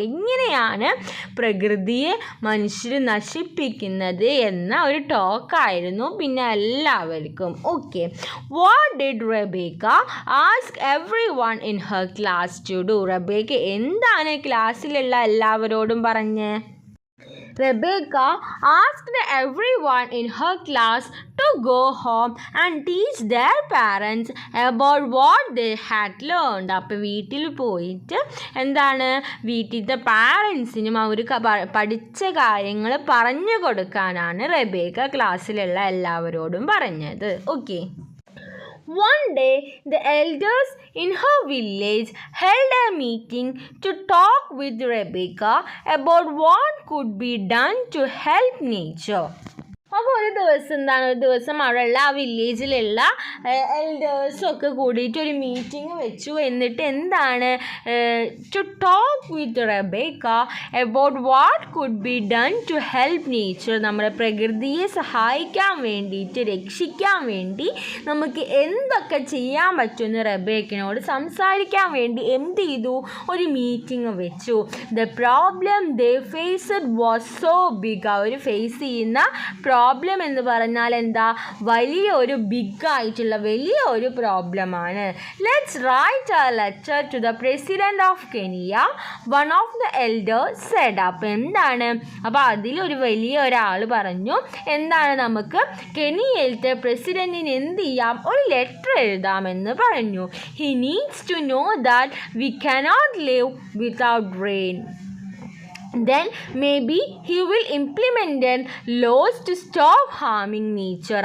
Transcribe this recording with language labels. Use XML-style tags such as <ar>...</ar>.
<ml>എങ്ങനെയാണ് പ്രകൃതിയെ മനുഷ്യർ നശിപ്പിക്കുന്നത് എന്ന ഒരു ടോക്കായിരുന്നു പിന്നെ എല്ലാവർക്കും. Okay.</ml> <en>What did Rebecca ask everyone in her class to do.</en> <ml>Rebecca എന്താണ് ക്ലാസ്സിലുള്ള എല്ലാവരോടും പറഞ്ഞ്?</ml> <en>Rebecca asked everyone in her class to go home and teach their parents about what they had learned.</en> <ml>അപ്പോൾ വീട്ടിൽ പോയിട്ട് എന്താണ്? വീട്ടിലത്തെ പാരൻസിനും അവർ പഠിച്ച കാര്യങ്ങൾ പറഞ്ഞു കൊടുക്കാനാണ് റെബേക്ക ക്ലാസ്സിലുള്ള എല്ലാവരോടും പറഞ്ഞത്. Okay.</ml> <en>One day, the elders in her village held a meeting to talk with Rebecca about what could be done to help nature.</en> <ml>അപ്പോൾ ഒരു ദിവസം അവിടെയുള്ള ആ വില്ലേജിലുള്ള എൽഡേഴ്സൊക്കെ കൂടിയിട്ട് ഒരു മീറ്റിംഗ് വെച്ചു. എന്നിട്ട് എന്താണ്</ml> <en>To talk with Rebecca about what could be done to help nature.</en> <ml>നമ്മുടെ പ്രകൃതിയെ സഹായിക്കാൻ വേണ്ടിയിട്ട്, രക്ഷിക്കാൻ വേണ്ടി നമുക്ക് എന്തൊക്കെ ചെയ്യാൻ പറ്റുമെന്ന് റെബേക്കിനോട് സംസാരിക്കാൻ വേണ്ടി എന്ത് ചെയ്തു, ഒരു മീറ്റിംഗ് വെച്ചു.</ml> <en>The problem they faced was so big.</en> <ml>Our face ചെയ്യുന്ന പ്രോബ്ലം എന്ന് പറഞ്ഞാൽ എന്താ, വലിയൊരു ബിഗായിട്ടുള്ള വലിയൊരു പ്രോബ്ലമാണ്.</ml> <en>Let's write a letter to the president of Kenya, one of the elders said.</en> <ml>അപ്പോൾ എന്താണ്, അപ്പോൾ അതിലൊരു വലിയ ഒരാൾ പറഞ്ഞു എന്താണ്, നമുക്ക് കെനിയയിലത്തെ പ്രസിഡന്റിന് എന്ത് ചെയ്യാം, ഒരു ലെറ്റർ എഴുതാമെന്ന് പറഞ്ഞു.</ml> <en>He needs to know that we cannot live without rain. Then maybe he will implement laws to stop harming nature.</en>